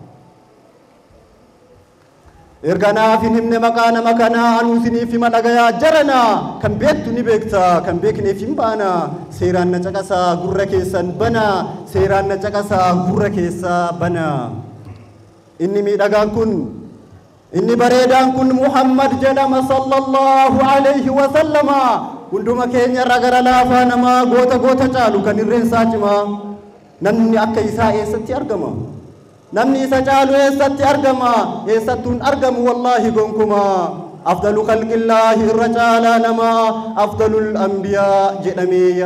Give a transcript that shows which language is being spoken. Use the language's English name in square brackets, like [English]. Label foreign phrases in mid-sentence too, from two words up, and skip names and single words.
[Oromo] erganaaf hin himne maqaa nama kanaa anuusiniif hima dhagayaa jarana kan beektu ni beekta kan beekneef hin baana seeraan na caqasaa gurra keessaa bana inni miidhagaan kun inni bareedaan kun Muhammad jedhama [Arabic] صلى الله عليه وسلم [Oromo] hunduma keenya irra gara laafaa namaa goota caalu kan irreen isaa cimaa namni akka isaa eessatti argama namni isa caalu eessatti argama eessattuun argamu wallaahi gonkuma [Arabic] أفضل خلق الله [Oromo] irra caalaa nama [Arabic] أفضل الأنبياء [Oromo] jedhamee